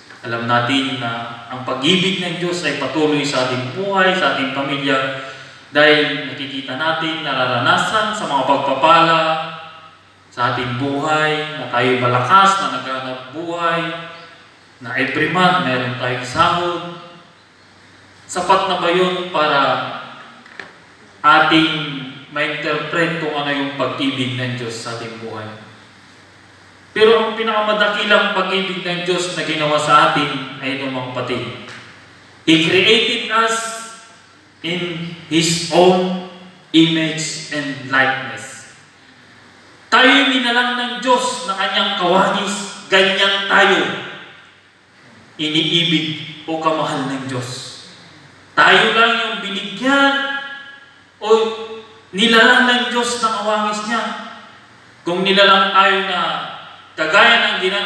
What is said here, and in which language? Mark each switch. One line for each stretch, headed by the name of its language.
Filipino: Alam natin na ang pag-ibig ng Diyos ay patuloy sa ating buhay, sa ating pamilya, dahil nakikita natin, nararanasan sa mga pagpapala sa ating buhay, na tayo malakas, na naghanap buhay, na every month meron tayong sahod. Sapat na ba yun para ating ma-interpret kung ano yung pag-ibig ng Diyos sa ating buhay? Pero ang pinakamadakilang pag-ibig ng Diyos na ginawa sa atin ay itong mga kapatid.
English: He created us in His own image and likeness.
Filipino: Tayo minalang ng Diyos na kanyang kawangis, ganyan tayo iniibig o kamahal ng Diyos. Tayo lang yung binigyan o nilalang ng Diyos ng kawangis niya. Kung nilalang tayo na kagaya ng